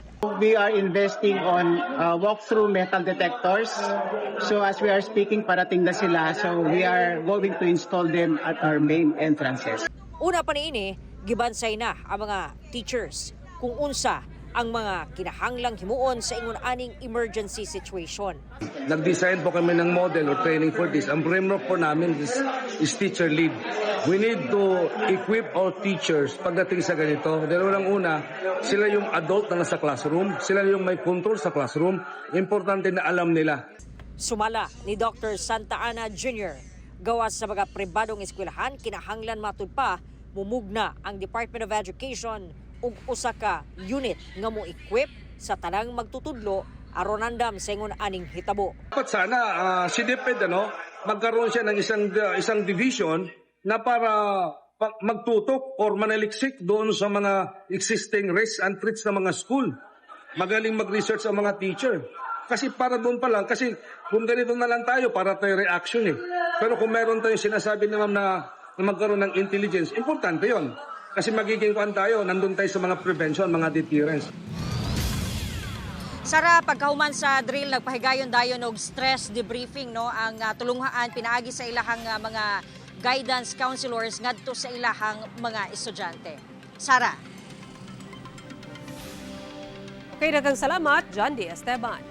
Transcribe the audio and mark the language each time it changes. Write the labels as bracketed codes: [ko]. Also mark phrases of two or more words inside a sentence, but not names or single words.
[en] We are investing on walk-through metal detectors. So as we are speaking, [tl] parating na sila. [en] So we are going to install them at our main entrances. [ceb] Una pa niini, gibansay na ang mga teachers kung unsa ang mga kinahanglang himuon sa ingon aning [en] emergency situation. [tl] Nag-design po kami ng [en] model or training for this. [tl] Ang framework po namin is [en] teacher lead. We need to equip our teachers [tl] pagdating sa ganito. Dahil unang-una, sila yung adult na nasa classroom, sila yung may control sa classroom. Importante na alam nila. [ceb] Sumala ni Dr. Santa Ana Jr. Gawas sa mga pribadong eskwelahan, kinahanglan matud pa mumugna ang Department of Education ug usa ka unit nga mo equip sa tanang magtutudlo aron andam sa ingon aning hitabo. [tl] Dapat sana si DepEd magkaroon siya ng isang division na para magtutok or manaliksik doon sa mga [en] existing risks and threats [tl] ng mga school. Magaling mag-research ang mga teacher. Kasi para doon pa lang, kasi kung ganito na lang tayo, para tayo reaction Pero kung meron tayong sinasabi naman na magkaroon ng intelligence, importante yon. Kasi magiging kuan tayo, nandun tayo sa mga prevention, mga deterrence. [ceb] Sara, pagkahuman sa drill, nagpahigayon dayon og [en] stress debriefing [ceb] ang tulunghaan pinaagi sa ilahang mga [en] guidance counselors [ceb] ngadto sa ilahang mga estudyante. Sara. Kay daghang salamat, Jondi Esteban.